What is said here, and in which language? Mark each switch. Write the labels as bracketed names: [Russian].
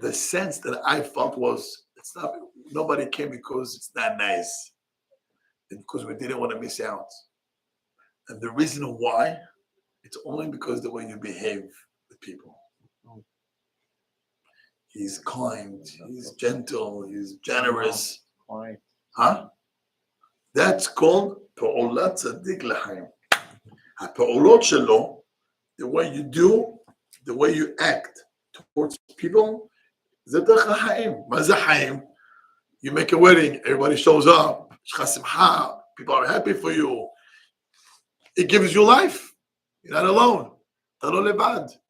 [English] the sense that I felt was it's not. Nobody came because it's not nice, and because we didn't want to miss out. And the reason why, it's only because the way you behave with people. He's kind, he's gentle, he's generous. All right. Huh? That's called [Hebrew] פעולת צדיק לחיים. הפעולות שלו, [English] the way you do, the way you act towards people, [Hebrew] זה דרך החיים. מה זה חיים? [English] You make a wedding, everybody shows up, [Hebrew] יש לך שמחה, [English] people are happy for you. It gives you life. You're not alone. [Hebrew] אתה לא לבד.